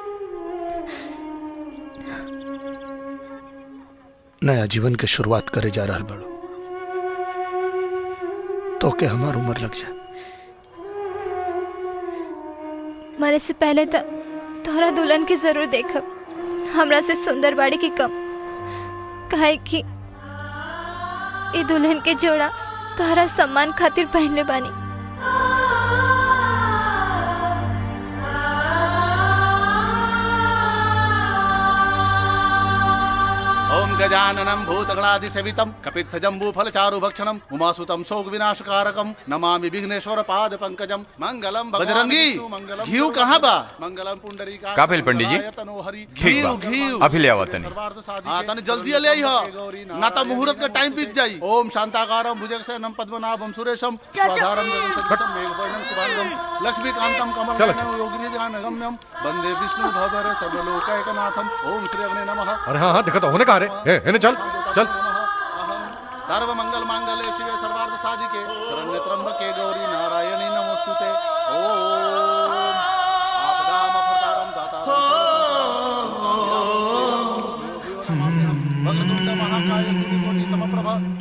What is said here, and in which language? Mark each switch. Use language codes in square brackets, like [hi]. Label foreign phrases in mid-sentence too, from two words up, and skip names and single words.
[bho] नया जीवन के शुरुआत करे जा रहा बड़ो, तो के हमार उम्र लग जाए। मरे से पहले तो तोहरा दुल्हन की जरूर देखब, हमरा से सुंदर बाड़ी की कम, काहे कि ई दुल्हन के जोड़ा तोहरा सम्मान खातिर पहनले बानी। [sa] ओम गजाननं भूतगणाधिसेवितं कपित्थजम्बूफलचारुभक्षणं उमासुतं शोकविनाशकारकं नमामि विघ्नेश्वर पाद पंकजं मंगलम। [bho] बजरंगी घीव कहाँ बा? [sa] मंगलम पुंडरीका। [bho] का भेल पंडित जी? ठीक बा, घीव अभी ले आवत तनी। हाँ तनी जल्दी ले आई हो, ना तो मुहूर्त का टाइम बीत जाई। [sa] ओम शांताकारं भुजगशयनं पद्मनाभं सुरेशं स्वाधारं जगन्सदृशं मेघवर्णं शुभांगं लक्ष्मीकान्तं कमलनयनं योगिनिधिगम्यं वंदे विष्णु भवभर सर्वलोकैकनाथं। ओम श्री अग्ने नमः। [bho] अरे हाँ हाँ, देखा तो होने कहा रे। चल चल। [sa] सर्वमंगल मांगल्ये शिवे सर्वार्थ साधिके शरण्ये त्र्यंबके गौरी नारायणी नमोस्तुते। ओम आपदामपहर्तारं दातारं वक्रतुंड महाकाय सिद्धिकोटि समप्रभा।